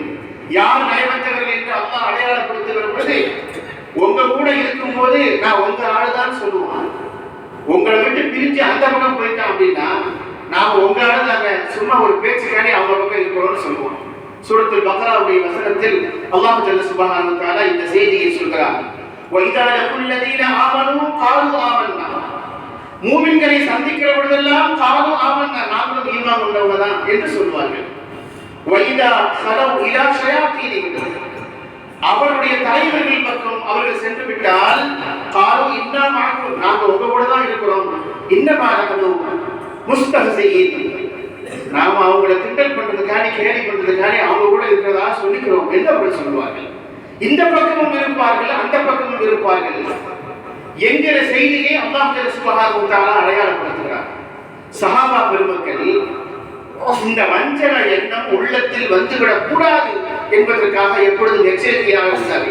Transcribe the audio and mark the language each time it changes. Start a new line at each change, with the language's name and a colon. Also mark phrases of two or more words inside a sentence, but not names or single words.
Tamil: யார் நயவஞ்சகர்கள் என்று அல்லாஹ் அடையாளப்படுத்துகிற பொழுது உங்க கூட இருக்கும் போது நான் உங்க ஆளுதான் சொல்லுவான். உங்களை விட்டு பிரிஞ்சு அந்த பக்கம் போயிட்டான் அப்படின்னா நான் உங்க ஆளுதாங்க, சும்மா ஒரு பேச்சுக்காண்டி அவங்க பக்கம் இருக்கிறோம்னு சொல்லுவான். சூரத்துல் பக்ராவுடைய வசனத்தில் அல்லாஹ்
Arabic: جل سبحانه وتعالى
Tamil: இந்த செய்தியை சொல்கிறார்.
Arabic: وَإِذَا لَقُوا الَّذِينَ آمَنُوا قَالُوا آمَنَّا,
Tamil: மூமின்களை சந்திக்கிற பொழுதெல்லாம்
Arabic: قَالُوا آمَنَّا,
Tamil: நாங்களும் ஈமான் கொண்டவங்க தான் என்று சொல்வார்கள்.
Arabic: وَإِذَا خَلَوْا إِلَى شَيَاطِينِهِمْ,
Tamil: அவருடைய தலைவர்கள் பக்கம் அவர்கள் சென்று விட்டால்
Arabic: قَالُوا إِنَّا مَعَكُمْ,
Tamil: நாங்க உங்க கூட தான் இருக்கிறோம்.
Arabic: إِنَّمَا نَحْنُ مُسْتَهْزِئُونَ,
Tamil: நாம அவங்களை கிண்டல் பண்றதுக்காண்டி கேலி பண்றதுக்காண்டி அவங்க கூட இருக்கிறதா சொல்லிக்கிறோம் என்று அவர்கள் சொல்லுவார்கள். இந்த பக்கமும் இருப்பார்கள், அந்த பக்கமும் இருப்பார்கள் என்கிற செய்தியை அல்லாஹ்
Arabic: سبحانه وتعالى
Tamil: அடையாளப்படுத்துகிறார். சஹாபா பெருமக்கள் இந்த வஞ்சக எண்ணம் உள்ளத்தில் வந்துவிடக் கூடாது என்பதற்காக எப்பொழுதும் எச்சரிக்கையாக இருந்தார்கள்.